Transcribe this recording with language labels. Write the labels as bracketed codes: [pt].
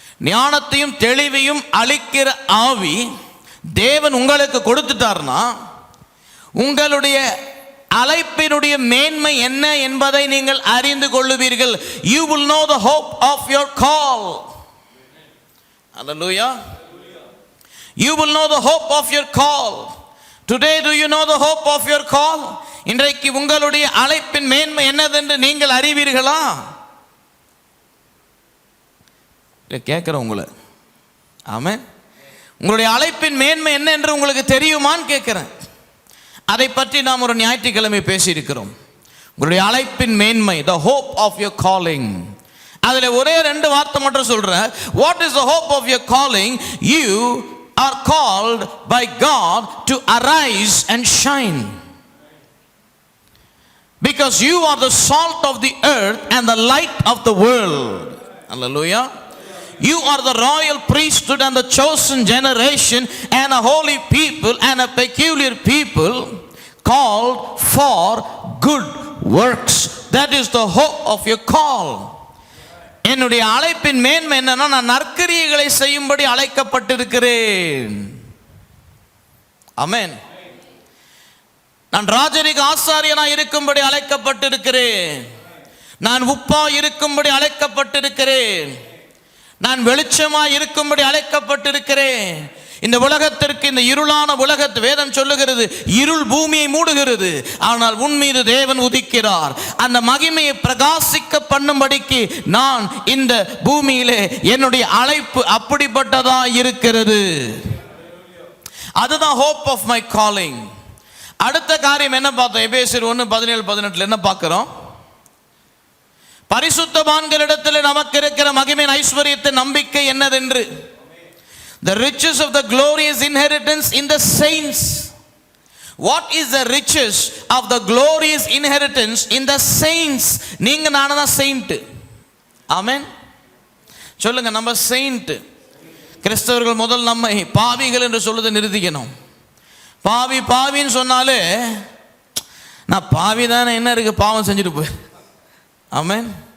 [ta] ஞானத்தையும் தெளிவையும் அளிக்கிற ஆவி தேவன் உங்களுக்கு கொடுத்துட்டார்னா உங்களுடைய அழைப்பினுடைய மேன்மை என்ன என்பதை நீங்கள் அறிந்து கொள்ளுவீர்கள். [en] You will know the hope of your call. Hallelujah. You will know the hope of your call. Today do you know the hope of your call? [ta] இன்றைக்கு உங்களுடைய அழைப்பின் மேன்மை என்னதென்று நீங்கள் அறிவீர்களா? கேட்கிறேன் உங்களை. ஆமென். உங்களுடைய அழைப்பின் மேன்மை என்ன என்று உங்களுக்கு தெரியுமான்னு கேட்கிறேன். அதை பற்றி நாம் ஒரு ஞாயிற்றுக்கிழமை பேசியிருக்கிறோம். உங்களுடைய அழைப்பின் மேன்மை, [en] the hope of your calling. [ta] அதில் ஒரே 2 வார்த்தை மட்டும் சொல்றேன். [en] What is the hope of your calling? You are called by God to arise and shine. Because you are the salt of the earth and the light of the world. Hallelujah. You are the royal priesthood and the chosen generation and a holy people and a peculiar people called for good works. That is the hope of your call. [ta] என்னுடைய அழைப்பின் மேன்மை என்னன்னா, நான் நற்கிரியைகளை செய்யும்படி அழைக்கப்பட்டிருக்கிறேன். ஆமென். நான் ராஜரிக ஆசாரியனாய் இருக்கும்படி அழைக்கப்பட்டிருக்கிறேன். நான் உப்பா இருக்கும்படி அழைக்கப்பட்டிருக்கிறேன். நான் வெளிச்சமாய் இருக்கும்படி அழைக்கப்பட்டிருக்கிறேன். இந்த உலகத்திற்கு, இந்த இருளான உலகத்து வேதம் சொல்லுகிறது, இருள் பூமியை மூடுகிறது, ஆனால் உன் மீது தேவன் உதிக்கிறார். அந்த மகிமையை பிரகாசிக்க பண்ணும்படிக்கு நான் இந்த பூமியிலே என்னுடைய அழைப்பு அப்படிப்பட்டதா இருக்கிறது. அதுதான் [en] hope of my calling. [ta] அடுத்த காரியம் என்ன பார்த்தோம்? எபேசியர் 1:17-18 என்ன பார்க்கிறோம்? பரிசுத்தவான்களிடத்தில் நமக்கு இருக்கிற மகிமையின் ஐஸ்வரியத்தின் நம்பிக்கை என்னதென்று. [en] The riches of the glorious inheritance in the saints. What is the riches of the glorious inheritance in the saints? [ta] நீங்க நானா saint. ஆமென். சொல்லுங்க, நம்ம saint. கிறிஸ்தவர்கள் முதல் நம்மை பாவிகள் என்று சொல்வதை நிறுத்திக்கணும். பாவி பாவின்னு சொன்னாலே நான் பாவி தானே, என்ன இருக்கு, பாவம் செஞ்சுட்டு போய். ஆமென்.